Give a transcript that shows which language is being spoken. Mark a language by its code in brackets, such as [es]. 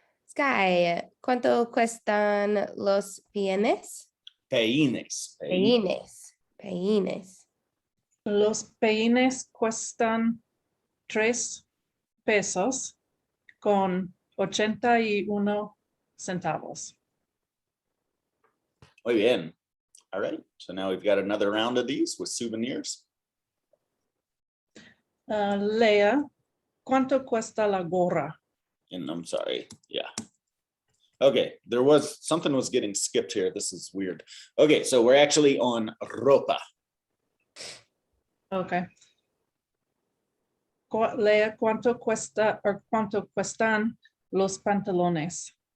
[es] Sky, ¿cuánto cuestan los peines? Peines. Peines. Peines. Los peines cuestan 3 pesos con 81 centavos. Muy bien. [en] All right. So now we've got another round of these with souvenirs. [es] Lea, ¿cuánto cuesta la gorra? [en] And I'm sorry. Yeah. Okay. Something was getting skipped here. This is weird. Okay. So we're actually on ropa. Okay. [es] Lea, ¿cuánto cuestan los pantalones?